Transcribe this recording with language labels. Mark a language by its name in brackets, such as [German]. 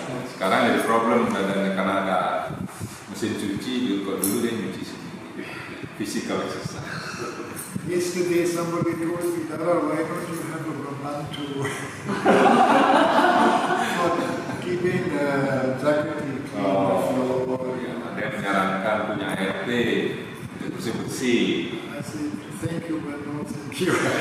[Indonesian] Sekarang jadi problem karena ada mesin cuci, kalau dulu dia nyuci sendiri. [English] Physical exercise. Yesterday somebody told me, Dara, why don't you have a Brahman to for keeping the jacket clean the floor. [Indonesian] Ya, ada yang menyarankan punya ART untuk bersih-bersih. [English] I said, thank you, but no thank you.